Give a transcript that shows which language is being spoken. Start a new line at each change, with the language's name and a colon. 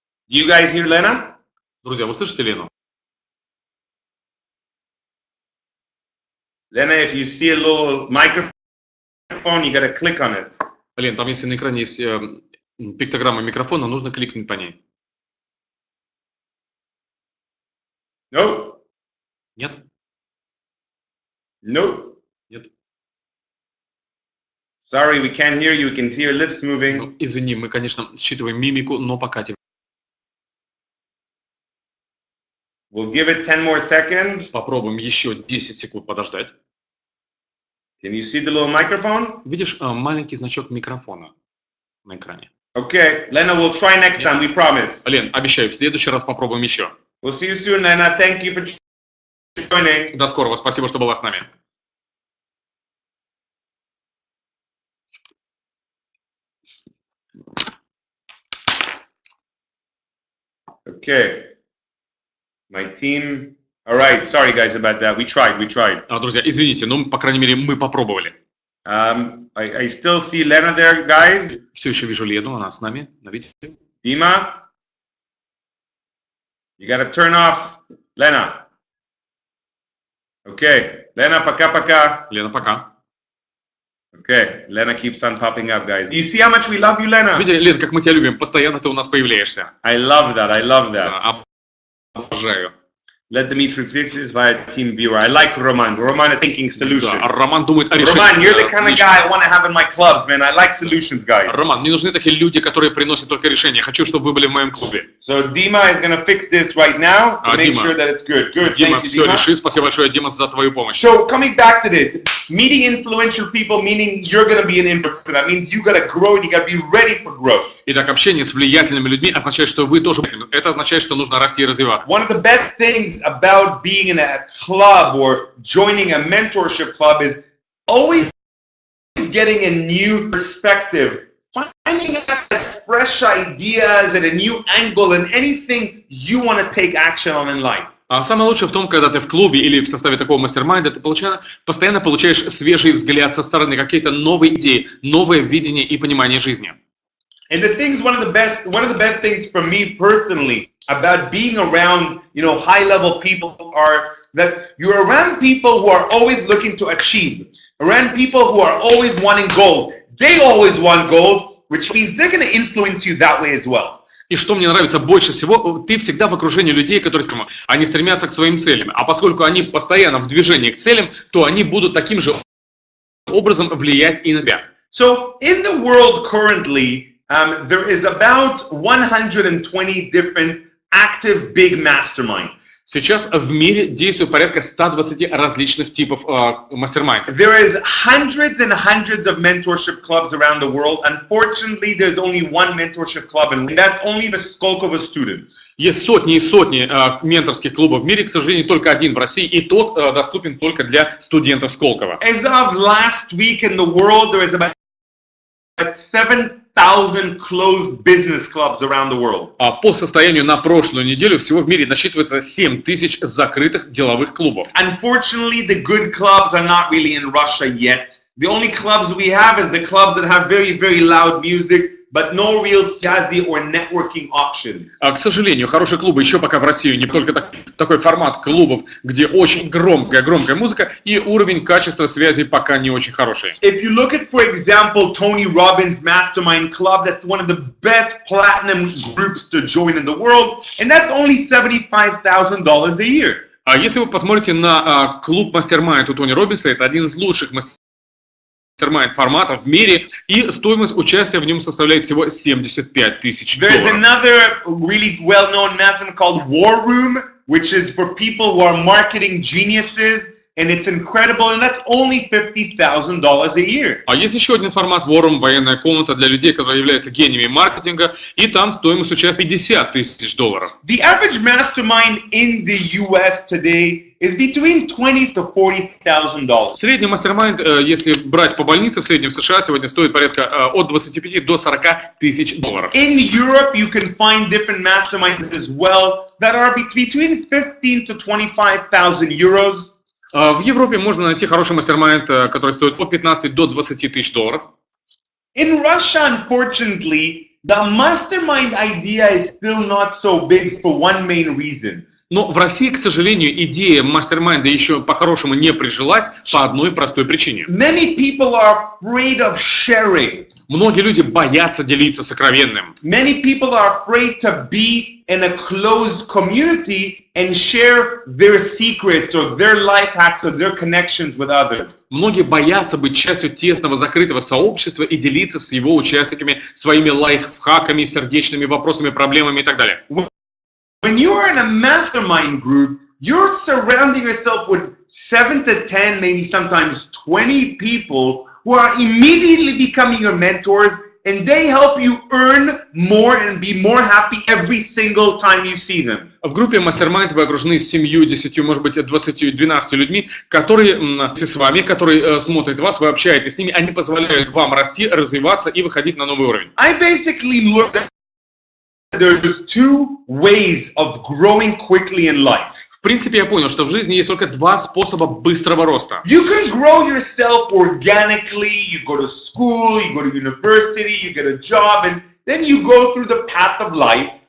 English: Do you guys hear Lena?
Russian: Друзья, вы слышите Лену?
English: Lena, if you see a little microphone microphone, you gotta click on it.
Russian: Лен, там если на экране есть пиктограмма микрофона, нужно кликнуть по ней.
English: Nope.
Russian: Нет?
English: Nope.
Russian: Нет.
English: Sorry, we can't hear you. We can see your lips moving.
Russian: Ну, извини, мы, конечно, считываем мимику, но пока тебе.
English: We'll give it 10 more seconds.
Russian: Попробуем еще 10 секунд подождать.
English: Can you see the little microphone?
Russian: Видишь маленький значок микрофона на экране?
English: Okay, Lena, we'll try next time, we promise.
Russian: Лен, обещаю, в следующий раз попробуем еще.
English: We'll see you soon, Lena. Thank you for joining.
Russian: До скорого, спасибо, что была с нами.
English: Okay. My team. All right. Sorry, guys, about that. We tried.
Russian: Друзья, извините, но, по крайней мере, мы попробовали.
English: I still see Lena there, guys.
Russian: Все еще вижу Лену, она с нами на видео.
English: Dima, you gotta turn off Lena. Okay.
Russian: Lena, пока-пока. Лена, пока.
English: Okay. Lena keeps on popping up, guys. You see how much we love you, Lena?
Russian: Видите, Лен, как мы тебя любим, постоянно ты у нас появляешься.
English: I love that.
Russian: Да, обожаю.
English: Let Dimitri fix this via TeamViewer. I like Roman. Roman is thinking solutions.
Russian: Да, Роман думает о решении.
English: Roman, you're the kind of guy I want to have in my clubs, man. I like solutions, guys.
Russian: Роман, мне нужны такие люди, которые приносят только решения. Хочу, чтобы вы были в моем клубе.
English: So Dima is going to fix this right now to make sure that it's good. Good.
Russian: Дима
English: Thank you,
Russian: все
English: Dima.
Russian: решит. Спасибо большое, Дима, за твою помощь.
English: So coming back to this, meeting influential people, meaning you're going to be an influencer. That means you got to grow and you got to be ready for growth.
Russian: Итак, общение с влиятельными людьми означает, что вы тоже... Это означает, что нужно расти и развиваться.
English: One of the best things about being in a club or joining a mentorship club is always getting a new perspective, finding out fresh ideas and a new angle and anything you want to take action on in life.
Russian: А самое лучшее в том, когда ты в клубе или в составе такого мастер-майнда, ты постоянно получаешь свежий взгляд со стороны, какие-то новые идеи, новое видение и понимание жизни.
English: And the things, one of the best things for me personally about being around, high-level people are that you're around people who are always looking to achieve, around people who are always wanting goals. They always want goals, which means they're going to influence you that way as well.
Russian: И что мне нравится больше всего, ты всегда в окружении людей, которые они стремятся к своим целям. А поскольку они постоянно в движении к целям, то они будут таким же образом влиять и на тебя.
English: So in the world currently, there is about 120 different active big masterminds.
Russian: Сейчас в мире действует порядка 120 различных типов мастер-майндов.
English: There is hundreds and hundreds of mentorship clubs around the world. Unfortunately, there's only one mentorship club, and that's only the Skolkovo students.
Russian: Есть сотни и сотни менторских клубов в мире, к сожалению, только один в России, и тот доступен только для студентов Сколково.
English: As of last week in the world, there is about 7,000 closed business clubs around the world.
Russian: По состоянию на прошлую неделю всего в мире насчитывается 7 тысяч закрытых деловых клубов.
English: Unfortunately, the good clubs are not really in Russia yet. The only clubs we have is the clubs that have very, very loud music, but no real jazzy or networking options.
Russian: К сожалению, хорошие клубы еще пока в России не только такой формат клубов, где очень громкая музыка, и уровень качества связи пока не очень хороший.
English: If you look at, for example, Tony Robbins' Mastermind Club, that's one of the best platinum groups to join in the world, and that's only $75,000 a year.
Russian: А если вы посмотрите на клуб Мастер-майнд у Тони Робинса, это один из лучших мастер-майнд форматов в мире, и стоимость участия в нем составляет всего $75 тысяч.
English: There's another really well-known mastermind called War Room, which is for people who are marketing geniuses, and it's incredible, and that's only $50,000 a year.
Russian: А есть еще один формат War Room, военная комната для людей, которые являются гениями маркетинга, и там стоимость участия $50 тысяч.
English: The average mastermind in the US today is between $20,000 to $40,000.
Russian: Средний мастер-майнд, если брать по больнице, в среднем в США сегодня стоит порядка от 25 до 40 тысяч $.
English: In Europe, you can find different masterminds as well that are between 15 to 25,000 euros.
Russian: В Европе можно найти хороший мастер-майнд, который стоит от 15 до 20 тысяч $.
English: In Russia, unfortunately, the mastermind idea is still not so big for one main reason.
Russian: Но в России, к сожалению, идея мастер-майнда еще по-хорошему не прижилась по одной простой причине.
English: Many people are afraid of sharing.
Russian: Многие люди боятся делиться сокровенным.
English: Many people are afraid to be in a closed community and share their secrets or their life hacks or their connections with others.
Russian: Многие боятся быть частью тесного закрытого сообщества и делиться с его участниками своими лайфхаками, сердечными вопросами, проблемами и так далее.
English: When you are in a mastermind group, you're surrounding yourself with 7 to 10, maybe sometimes 20 people who are immediately becoming your mentors, and they help you earn more and be more happy every single time you see them.
Russian: В группе мастер-майнд вы окружены 7, 10, может быть, 20, 12 людьми, которые с вами, которые смотрят вас, вы общаетесь с ними, они позволяют вам расти, развиваться и выходить на новый уровень.
English: I basically looked at there's 2 ways of growing quickly in life.
Russian: В принципе, я понял, что в жизни есть только 2 способа быстрого роста.
English: You can grow yourself organically. You go to school, you go to university, you get a job, and then you go through the path of life.